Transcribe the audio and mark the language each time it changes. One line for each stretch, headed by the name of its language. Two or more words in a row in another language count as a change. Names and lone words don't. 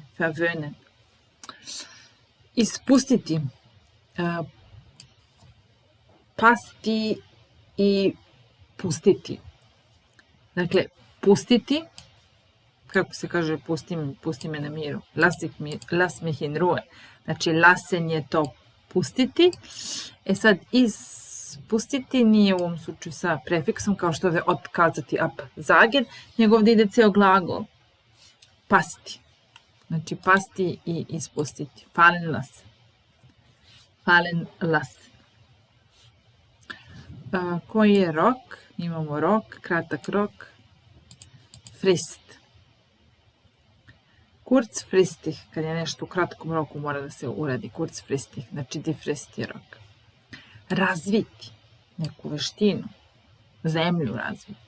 Serbian: Verwöhnen. Ispustiti. Pasti i pustiti. Dakle, pustiti, kako se kaže pusti me na miru,
German: lass mich in Ruhe.
Serbian: Znači, lassen je to pustiti. E sad, ispustiti nije u ovom slučaju sa prefiksom, kao što je otkazati absagen, nego ovdje ide ceo glagol. Pasti. Znači, pasti i ispustiti.
German: Fallen lassen. Fallen lassen.
Serbian: Koji je rok? Imamo rok, kratak rok.
German: Frist.
Serbian: Kurzfristig, kad je nešto u kratkom roku mora da se uradi. Kurzfristig, znači
German: die Frist
Serbian: je rok. Razviti neku veštinu, zemlju razviti.